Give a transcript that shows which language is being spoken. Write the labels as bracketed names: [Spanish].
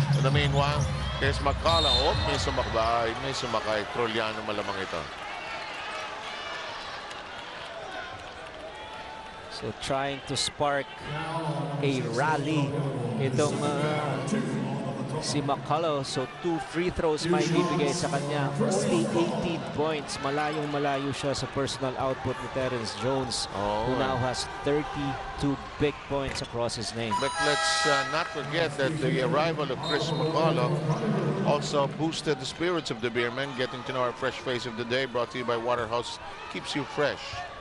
[English] In the meanwhile, here's McCullough. [Filipino] Oh, may sumakbay. May sumakay. Trollano malamang ito. [English] So trying to spark a rally [Filipino] itong si [English] McCullough. [Filipino] So 2 free throws may bibigay sa kanya. [English] Only 18 points. [Filipino] Malayong-malayo siya sa personal output ni Terrence Jones, [English] who now has 32 big points across his name. But let's not forget that the arrival of Chris McCullough also boosted the spirits of the Beermen. Getting to know our fresh face of the day, brought to you by Waterhouse, keeps you fresh.